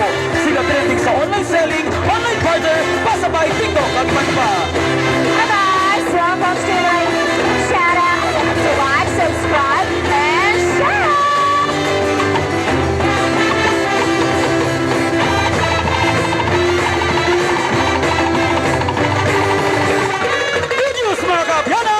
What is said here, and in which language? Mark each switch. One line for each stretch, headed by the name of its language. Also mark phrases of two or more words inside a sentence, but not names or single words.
Filipino: Sila trending sa
English: online selling, online barter,
Filipino: pasabay, TikTok at man pa.
English: Bye-bye! So, folks, shout out to like, subscribe, and share! Good news
Hiligaynon: mga kaabyanan!